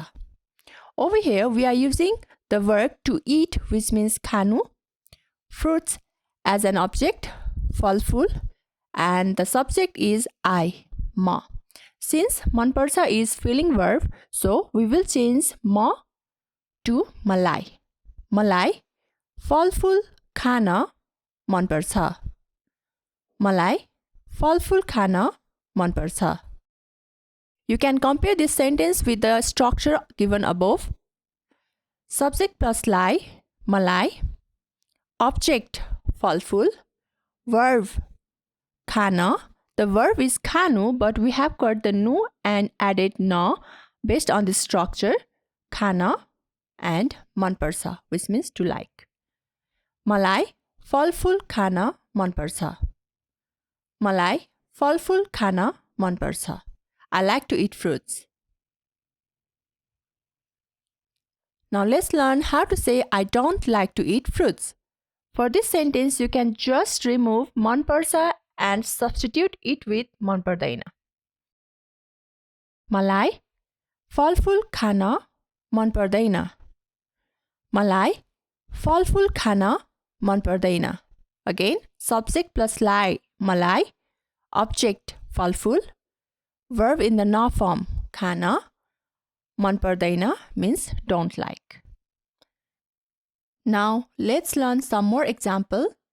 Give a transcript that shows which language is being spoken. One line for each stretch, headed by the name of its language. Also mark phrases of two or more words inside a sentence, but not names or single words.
English: Over here, we are using the verb to eat, which means khanu, fruits as an object, falful, and the subject is I, ma. Since Man Parcha is feeling verb, so we will change ma to malai.
Nepali: मलाई, फलफूल खान, मन पर्छ. मलाई, फलफूल खान, मन पर्छ.
English: You can compare this sentence with the structure given above. Subject plus lie, malai. Object, falful. Verb, khana. The verb is khanu, but we have got the nu and added na based on this structure, khana and
Nepali: मन पर्छ,
English: which means to like.
Nepali: मलाई, फलफूल खान, मन पर्छ. मलाई, फलफूल खान, मन पर्छ.
English: I like to eat fruits. Now let's learn how to say I don't like to eat fruits. For this sentence, you can just remove
Nepali: मन पर्छ
English: and substitute it with
Nepali: मन पर्दैन. मलाई, फलफूल खान, मन पर्दैन. मलाई, फलफूल खान, मन पर्दैन.
English: Again, subject plus lie, malai. Object, falful. Verb in the na form, khana.
Nepali: मन पर्दैन
English: means don't like. Now, let's learn some more example.